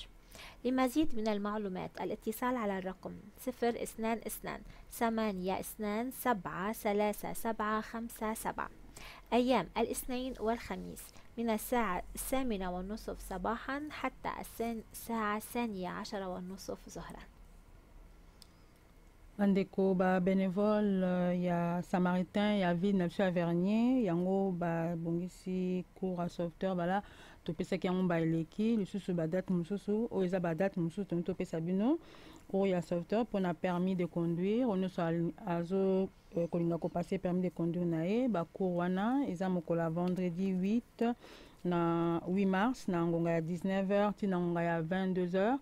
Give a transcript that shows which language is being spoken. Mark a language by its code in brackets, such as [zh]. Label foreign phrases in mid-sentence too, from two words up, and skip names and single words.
[ar] لمزيد من المعلومات الاتصال على الرقم 022-82-73757. أيام الاثنين والخميس من الساعة 8:30 صباحا حتى الساعة 12:30 ظهرا. [ln] Bandeko ba bénévole ya Samaritain ya ville na biso ya Vernier yango ba bongisi [fr] cours à sauveteur [ln] bala topesaki yango ba eleki lisusu ba date mosusu oyo eza ba date mosusu toni topesa bino oyo ya sauveteur mpona [fr] permis de conduire [ln] oyo nyonso azo kolinga kopase [fr] permis de conduire [ln] na ye ba cours wana eza mokolo ya vendredi 8 mars na ngonga ya 19h ti na ngonga ya 22h.